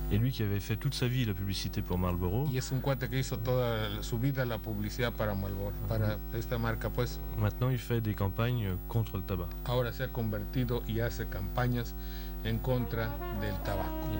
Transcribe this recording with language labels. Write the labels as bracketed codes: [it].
[fr] Et lui qui avait fait toute sa vie la publicité pour Marlboro. [es] Y es un cuate que hizo toda su vida la publicidad para Marlboro, para esta marca, pues. [fr] Maintenant il fait des campagnes contre le tabac. [es] Ahora se ha convertido y hace campañas en contra del tabaco.